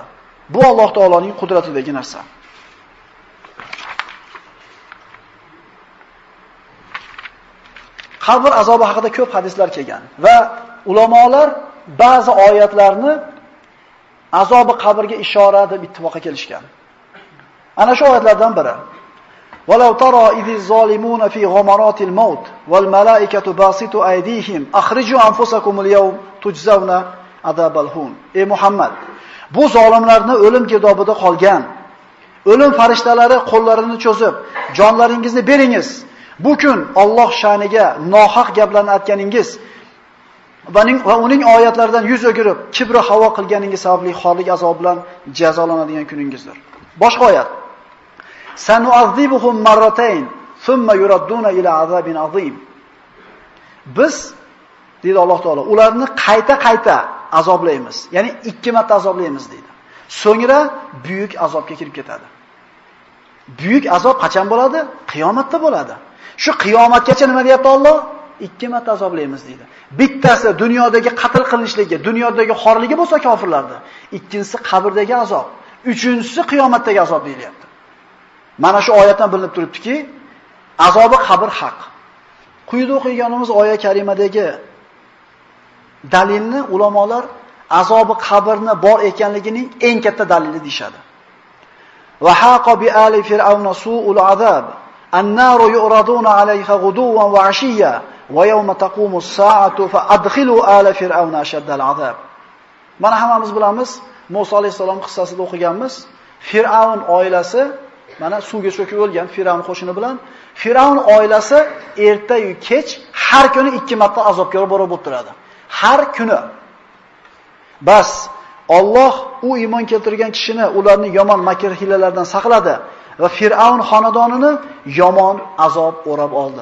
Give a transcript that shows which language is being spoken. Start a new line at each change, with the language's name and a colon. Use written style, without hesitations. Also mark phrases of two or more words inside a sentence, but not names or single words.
Uzbek: Bu Alloh taoloning qudratidagi narsa. Qabr azobi haqida ko'p hadislar kelgan va ulamolar ba'zi oyatlarni azobi qabrga ishora deb ittifoqqa kelishgan. Ana shu oyatlardan biri.
Arabic: وَلَوْ تَرَى إِذِ الظَّالِمُونَ فِي غَمَرَاتِ الْمَوْتِ وَالْمَلَائِكَةُ بَاسِطُو أَيْدِيهِمْ أَخْرِجُوا أَنفُسَكُمُ الْيَوْمَ تُجْزَوْنَ عَذَابَ الْهُونِ.
Uzbek: Ey Muhammad, bu zolimlarni o'lim girdobida qolgan, o'lim farishtalari qo'llarini cho'zib, jonlaringizni beringiz. Bu kun Alloh sha'niga nohaq gaplarni aytganingiz va uning oyatlaridan yuz o'girib, kibri havo qilganingiz sababli xorlik azob bilan jazolanadigan kuningizdir. Boshqa oyat.
Arabic: سَنُعَذِّبُهُمْ مَرَّتَيْنِ ثُمَّ يُرَدُّونَ إِلَى عَذَابٍ عَظِيمٍ.
Uzbek: Biz deydi Alloh taolo, ularni qayta-qayta azoblaymiz. Ya'ni 2 marta azoblaymiz deydi. So'ngra buyuk azobga kirib ketadi. Buyuk azob qachon bo'ladi? Qiyomatda bo'ladi. Shu qiyomatgacha nima deyapti Alloh? 2 marta azoblaymiz deydi. Bittasi dunyodagi qatl qilinishligi, dunyodagi xorligi bo'lsa kofirlarda. Ikkinchisi qabrdagi azob. Uchinchisi qiyomatdagi azob deyilyapti. Mana shu oyatdan bilinib turibdiki, azobi qabr haq. Quyida o'qiganimiz oyat karimadagi dalilni ulamolar azobi qabrni bor ekanligining eng katta dalili deyshadi.
Arabic: وَحَاقَ بِآلِ فِرْعَوْنَ سُوءُ الْعَذَابِ. النَّارُ يُعْرَضُونَ عَلَيْهَا غُدُوًّا وَعَشِيًّا وَيَوْمَ تَقُومُ السَّاعَةُ فَأَدْخِلُوا آلَ فِرْعَوْنَ أَشَدَّ الْعَذَابِ.
Uzbek: Mana hammamiz bilamiz, Musa alayhisalom qissasida o'qiganmiz. Fir'avn oilasi mana suvga cho'kib o'lgan Fir'avn qo'shini bilan Fir'avn oilasi erta-yu kech har kuni 2 marta azobga borib o'tiradi. Har kuni. Bas Alloh u iymon keltirgan kishini ularning yomon makr hilalardan saqladi va Fir'avn xonadonini yomon azob o'rab oldi.